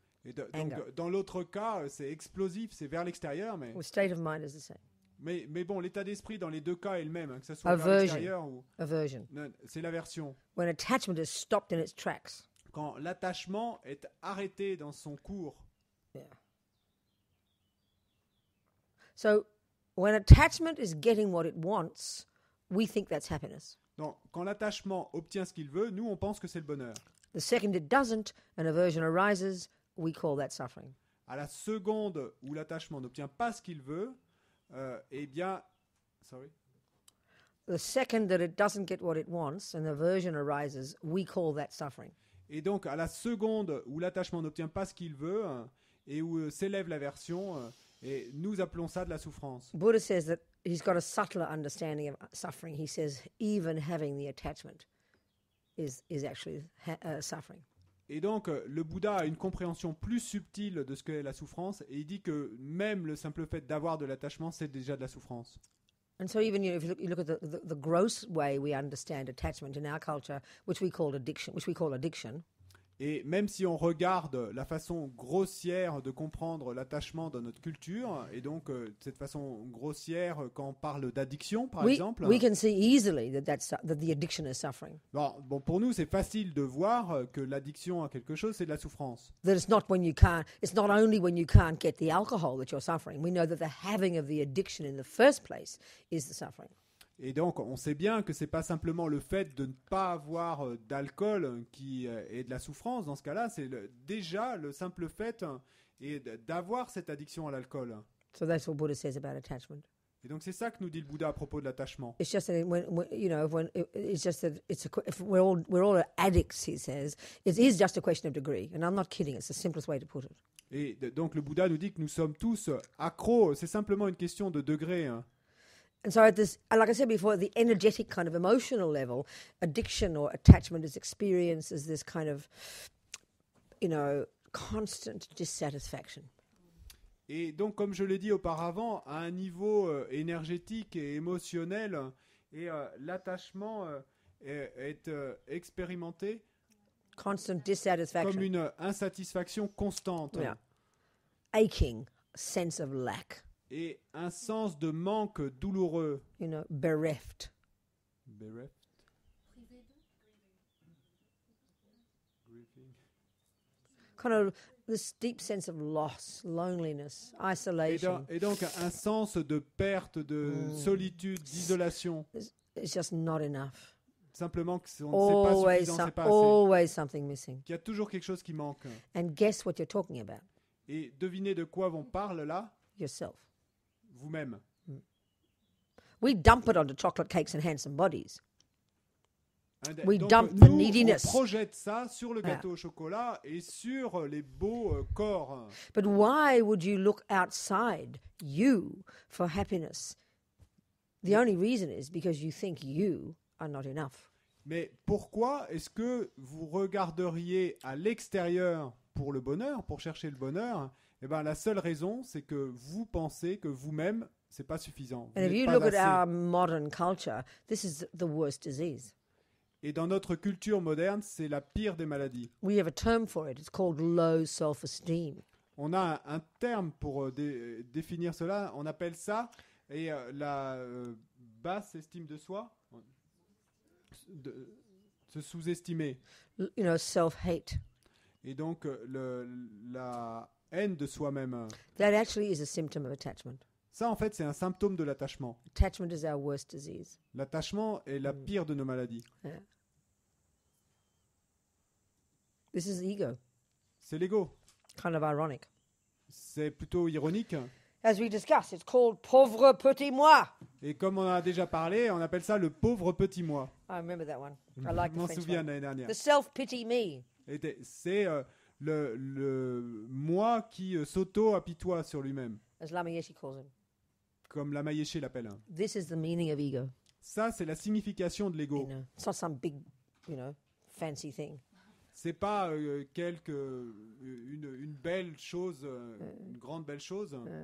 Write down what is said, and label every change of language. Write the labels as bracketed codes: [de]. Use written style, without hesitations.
[fr] Et donc, [en] Anger. [fr] dans l'autre cas, c'est explosif, c'est vers l'extérieur, mais, [en] The state of mind is the same. [fr] mais bon, l'état d'esprit dans les deux cas est le même, hein, que ce soit vers [en] Aversion. [fr] l'extérieur ou... [en] Aversion. [fr] Non, c'est l'aversion. [en] When attachment is stopped in its tracks. [fr] Quand l'attachement est arrêté dans son cours. [en] Yeah. So when attachment is getting what it wants, we think that's happiness. [fr] Donc, quand l'attachement obtient ce qu'il veut, nous, on pense que c'est le bonheur. [en] The second it doesn't, an aversion arises, we call that suffering. [fr] À la seconde où l'attachement n'obtient pas ce qu'il veut, eh bien... [en] Sorry. The second that it doesn't get what it wants, an aversion arises, we call that suffering. [fr] Et donc, à la seconde où l'attachement n'obtient pas ce qu'il veut et où s'élève l'aversion, et nous appelons ça de la souffrance. [en] Buddha says that he's got a subtler understanding of suffering. He says even having the attachment is actually suffering. [fr] Et donc, le Bouddha a une compréhension plus subtile de ce qu'est la souffrance, et il dit que même le simple fait d'avoir de l'attachement, c'est déjà de la souffrance. [en] And so even if you look at the gross way we understand attachment in our culture, which we call addiction, [fr] Et même si on regarde la façon grossière de comprendre l'attachement dans notre culture, et donc cette façon grossière quand on parle d'addiction, par exemple, [en] we can see easily that the addiction is suffering. [fr] bon, pour nous, c'est facile de voir que l'addiction à quelque chose, c'est de la souffrance. [en] That it's not only when you can't get the alcohol that you're suffering. We know that the having of the addiction in the first place is the suffering. [fr] Et donc, on sait bien que c'est pas simplement le fait de ne pas avoir d'alcool qui est de la souffrance. Dans ce cas-là, c'est déjà le simple fait d'avoir cette addiction à l'alcool. [en] So that's what Buddha says about attachment. [fr] Et donc, c'est ça que nous dit le Bouddha à propos de l'attachement. [en] It's just that it's just that if we're all addicts, he says, it is just a question of degree. And I'm not kidding. It's the simplest way to put it. [fr] Et donc, le Bouddha nous dit que nous sommes tous accros. C'est simplement une question de degré. Hein. [en] And so like I said before, at the energetic kind of emotional level, addiction or attachment is experienced as this kind of, constant dissatisfaction. [fr] Et donc, comme je l'ai dit auparavant, à un niveau énergétique et émotionnel, et l'attachement est expérimenté [en] Constant dissatisfaction. [fr] comme une insatisfaction constante. [en] Yeah. Aching, sense of lack. [fr] Et un sens de manque douloureux. [en] Bereft. Bereft. Kind of this deep sense of loss, loneliness, isolation. [fr] Et donc un sens de perte, de solitude, d'isolation. [en] It's just not enough. [fr] Simplement que c'est pas suffisant, c'est pas assez. [en] Always something missing. [fr] Qu'il y a toujours quelque chose qui manque. [en] And guess what you're talking about? [fr] Et devinez de quoi on parle là? [en] Yourself. [fr] Vous-même. [en] We dump it onto chocolate cakes and handsome bodies. We [fr] Donc, [en] dump the [fr] nous, on [en] neediness. [fr] projette ça sur le gâteau au chocolat et sur les beaux corps. [en] But why would you look outside you for happiness? The only reason is because you think you are not enough. [fr] Mais pourquoi est-ce que vous regarderiez à l'extérieur pour le bonheur, pour chercher le bonheur? Eh ben, la seule raison, c'est que vous pensez que vous-même, c'est pas suffisant. Vous [en] And if [fr] n'êtes [en] you [fr] pas [en] look [fr] assez. [en] at our modern culture, this is the worst disease. [fr] Et dans notre culture moderne, c'est la pire des maladies. [en] We have a term for it. It's called low self-esteem. [fr] On a un terme pour définir cela. On appelle ça la basse estime de soi, se sous-estimer. [en] You know, self-hate. [fr] Et donc la haine de soi-même. [en] That actually is a symptom of attachment. [fr] Ça, en fait, c'est un symptôme de l'attachement. [en] Attachment is our worst disease. [fr] L'attachement est la pire de nos maladies. [en] Yeah. This is ego. [fr] C'est l'ego. [en] Kind of ironic. [fr] C'est plutôt ironique. [en] As we discussed, it's called [fr] pauvre petit moi. Et comme on en a déjà parlé, on appelle ça le pauvre petit moi. [en] I remember that one. I like [fr] Je [en] the [fr] m'en [en] French [fr] souviens [en] one. [fr] l'année dernière. [en] The self-pity me. [fr] Et c'est le moi qui s'auto-apitoie sur lui-même, [en] As Lama Yeshe calls him. [fr] comme Lama Yeshe l'appelle. [en] This is the meaning of ego. [fr] Ça, c'est la signification de [en] You [fr] l'ego. [en] know, it's not some big, fancy thing. [fr] C'est pas une belle chose, une grande belle chose.